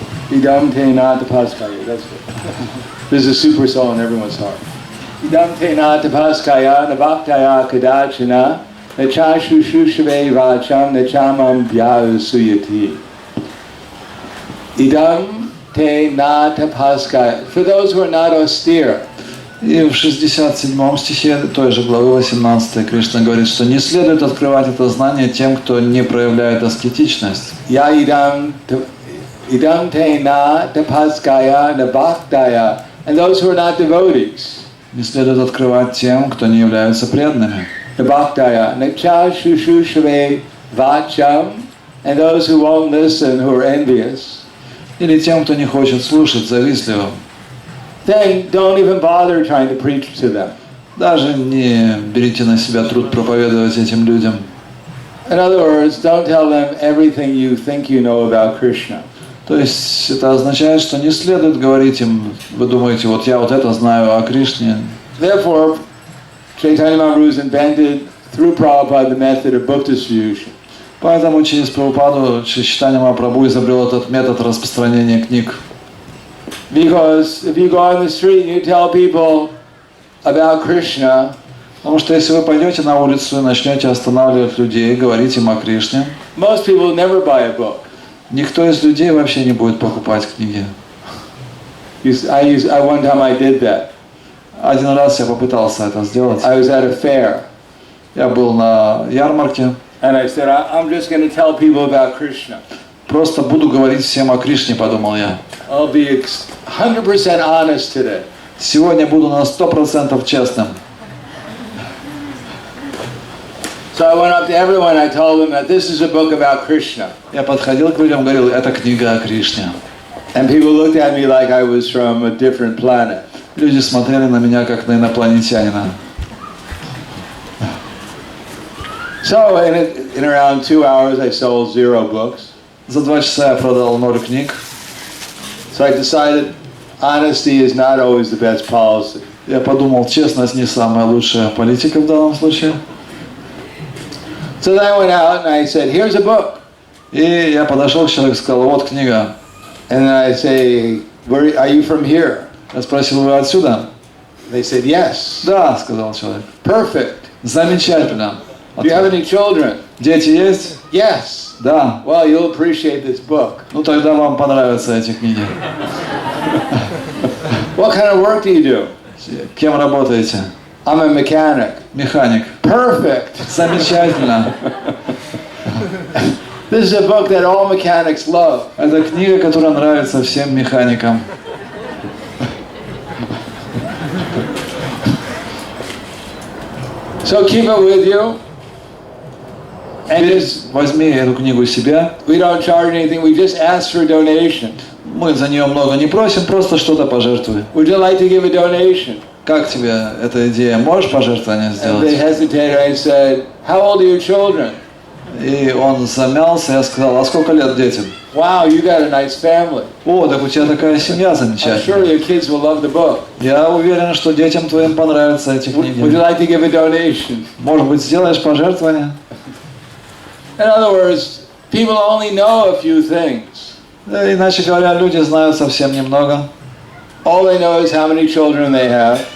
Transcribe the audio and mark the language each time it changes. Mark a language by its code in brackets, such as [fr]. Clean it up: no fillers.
[sa] Idam te na tapaskaya, [en] that's it. This is a super soul in everyone's heart. [sa] Idam te na tapaskaya navaktaya kadachana nachashu shushve vacham nachamam vyasuyati. Idam te na tapaskaya. [en] For those who are not austere. [ru] И в 67 стихе той же главы 18 Кришна говорит, что не следует открывать это знание тем, кто не проявляет аскетичность. [sa] Ya idam te na tapaskaya navaktaya. [en] And those who are not devotees. [ru] Не следует открывать тем, кто не является преданными. [sa] Navaktaya nachashu shushve vacham. [en] And those who won't listen, who are envious. [ru] Или тем, кто не хочет слушать, завистливым. [en] Then don't even bother trying to preach to them. [ru] Даже не берите на себя труд проповедовать этим людям. [en] In other words, don't tell them everything you think you know about Krishna. [ru] То есть это означает, что не следует говорить им, вы думаете, вот я вот это знаю о Кришне. [en] Therefore, Chaitanya Mahaprabhu invented through Prabhupada the method of book distribution. [ru] Поэтому через Прабхупаду Чайтанья Махапрабху изобрел этот метод распространения книг. [en] Because if you go on the street and you tell people about Krishna, [ru] Потому что если вы пойдете на улицу и начнете останавливать людей, говорить им о Кришне, [en] most people never buy a book. [ru] никто из людей вообще не будет покупать книги. [en] One time I did that. [ru] Один раз я попытался это сделать. [en] I was at a fair. [ru] Я был на ярмарке. [en] And I said, I'm just going to tell people about Krishna. [ru] Просто буду говорить всем о Кришне, подумал я. [en] I'll be 100% honest today. [ru] Сегодня буду на 100% честным. [en] So I went up to everyone, I told them that this is a book about Krishna. [ru] Я подходил к людям, говорил, это книга о Кришне. [en] And people looked at me like I was from a different planet. [ru] Люди смотрели на меня как на инопланетянина. [en] So in around 2 hours, I sold 0 books. [ru] За 2 часа я продал 0 книг. [en] So I decided honesty is not always the best policy. [ru] Я подумал, честность не самая лучшая политика в данном случае. [en] So then I went out and I said, here's a book. [ru] И я подошел к человеку и сказал, вот книга. [en] And then I say, where are you from here? [ru] Я спросил, вы отсюда? [en] They said, yes. [ru] Да, сказал человек. [en] Perfect. [ru] Замечательно. [en] Do you have any children? [ru] Дети есть? [en] Yes. [ru] Да. [en] Well, you'll appreciate this book. [ru] Ну тогда вам понравятся эти книги. [en] What kind of work do you do? [ru] Кем работаете? [en] I'm a mechanic. [ru] Механик. [en] Perfect. [ru] Замечательно. [en] This is a book that all mechanics love. [ru] Это книга, которая нравится всем механикам. [en] So keep it with you. And just, [ru] возьми эту книгу себе. [en] we don't charge anything. We just ask for a donation. [ru] Мы за нее много не просим, просто что-то пожертвуй. [en] Would you like to give a donation? [ru] Как тебе эта идея? Можешь пожертвование [en] And they [ru] сделать? [en] hesitated. I said, how old are your children? [ru] И он замялся, я сказал, а сколько лет детям? [en] Wow, you got a nice family. [ru] О, так у тебя такая семья [en] I'm sure [ru] замечательная. [en] your kids will love the book. [ru] Я уверен, что детям твоим понравятся эти [en] Would you [ru] книги. [en] like to give a donation? [ru] Может быть, сделаешь пожертвование? [en] In other words, people only know a few things. [ru] Да, иначе говоря, люди знают совсем немного. [en] All they know is how many children they have,